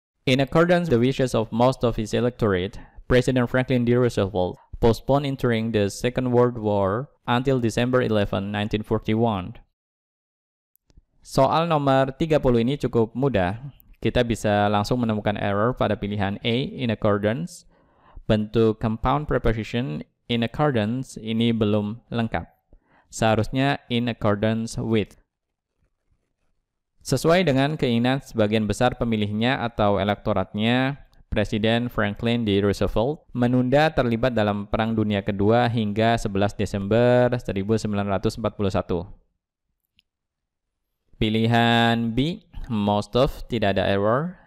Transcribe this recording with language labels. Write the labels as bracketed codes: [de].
[en] In accordance with the wishes of most of his electorate, President Franklin D. Roosevelt postponed entering the Second World War until December 11, 1941. [id] Soal nomor 30 ini cukup mudah. Kita bisa langsung menemukan error pada pilihan A, in accordance. Bentuk compound preposition in accordance ini belum lengkap. Seharusnya in accordance with. Sesuai dengan keinginan sebagian besar pemilihnya atau elektoratnya, Presiden Franklin D. Roosevelt menunda terlibat dalam Perang Dunia Kedua hingga 11 Desember 1941. Pilihan B, most of, tidak ada error.